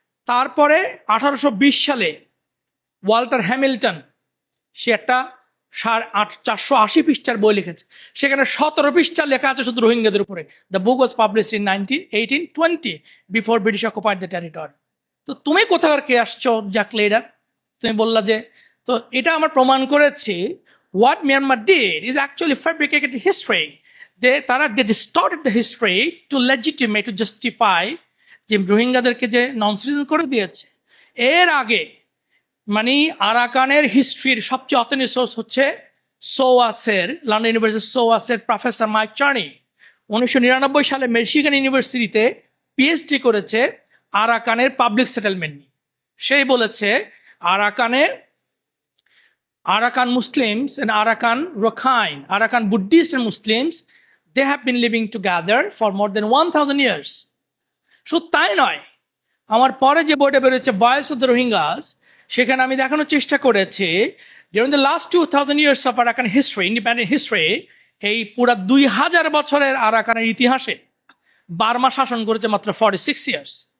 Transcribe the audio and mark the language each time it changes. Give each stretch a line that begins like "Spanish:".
Bangla: তারপরে 1820 সালে Walter Hamilton, সে একটা 480 পৃষ্ঠার বই লিখেছে, সেখানে 17 পৃষ্ঠা লেখা আছে শুধু রোহিঙ্গাদের উপরে।
English: The book was publish in 1820 before British occupied the territory.
Bangla: তো তুমি কোথাকার কে আসছো জ্যাক লেডার? তুমি বললা যে, তো এটা আমার প্রমাণ করেছি
English: what Myanmar did is actually fabricated history. They distorted the history to legitimate, to justify
Bangla: যে রোহিঙ্গাদেরকে যে নন সিটিজেন করে দিয়েছে। এর আগে মানে আরাকানের হিস্ট্রির সবচেয়ে অথেন্টিক সোর্স হচ্ছে সোয়াসের, লন্ডন ইউনিভার্সিটি সোয়াসের প্রফেসর মাইক চার্নি। 1999 সালে মিশিগান ইউনিভার্সিটিতে পিএইচডি করেছে আরাকানের পাবলিক সেটেলমেন্ট নিয়ে। সেই বলেছে আরাকানে
English: Arakan Muslims and Arakan Rakhine, Arakan Buddhists and Muslims, they have been living together for more than 1000 years.
Bangla: শুধু তাই নয়, আমার পরে যে বইটা বেরোচ্ছে ভয়েস অফ দ্য রোহিঙ্গাস, সেখানে আমি দেখানোর চেষ্টা করেছি
English: during the last 2000 years of Arakan history, independent history,
Bangla: এই পুরা 2000 বছরের আরাকানের ইতিহাসে বার্মা শাসন করেছে মাত্র 46 ইয়ার্স।